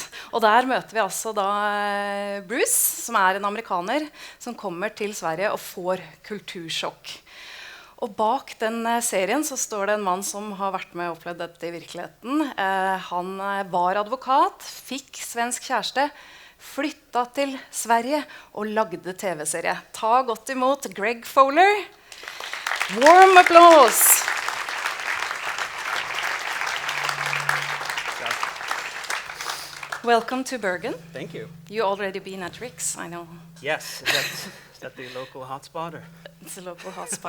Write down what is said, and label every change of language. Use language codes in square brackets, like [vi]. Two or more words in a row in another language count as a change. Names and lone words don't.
[no] Og der møter vi altså da Bruce, som er en amerikaner, som kommer til Sverige og får kultursjokk. Og bak den serien så står det en mann som har vært med og opplevd dette i virkeligheten. Han var advokat, fikk svensk kjæreste, flyttet til Sverige og lagde TV-serie. Ta godt imot Greg Poehler. [en] Warm applause. Welcome to Bergen. Thank you. You already been at Riks, I know. Yes, is that the local hotspot? Or? It's a local hotspot,